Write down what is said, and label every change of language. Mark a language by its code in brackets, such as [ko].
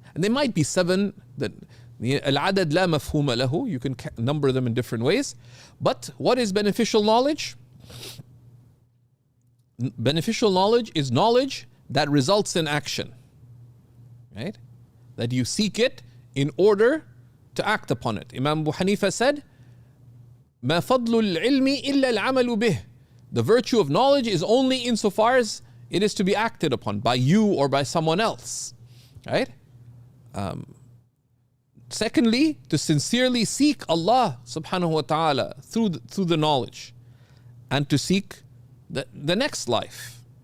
[en] And they might be 7. [ar] Al-adad la mafhuma lahu. [en] You can number them in different ways. But what is beneficial knowledge? Beneficial knowledge is knowledge that results in action. Right? That you seek it in order to act upon it. [ar] Imam Abu Hanifa said, ما فضل العلم إلا العمل به. [en] The virtue of knowledge is only insofar as it is to be acted upon by you or by someone else. Right? Secondly, to sincerely seek Allah subhanahu wa ta'ala through the knowledge, and to seek the next life.